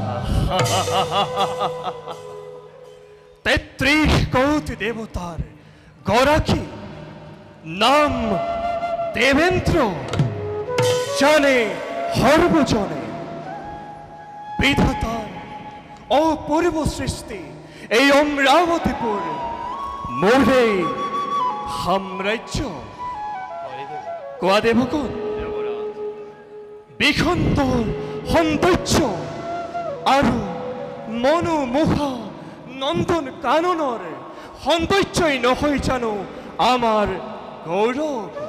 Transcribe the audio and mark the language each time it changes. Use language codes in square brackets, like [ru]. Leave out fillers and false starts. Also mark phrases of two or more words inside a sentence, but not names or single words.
[as] ৩৩ কোটি দেবতার গরাকি নাম দেবেন্দ্র জানে সর্বজনে বিধাতার অপূর্ব সৃষ্টি এই অমরাবতীপুর মোরে সাম্রাজ্য কোৱা দেবগণ বিখণ্ডৰ সৌন্দৰ্য আৰু মনোমোহা নন্দন কাননৰ সৌন্দৰ্যই নহয় জানো আমাৰ গৌৰৱ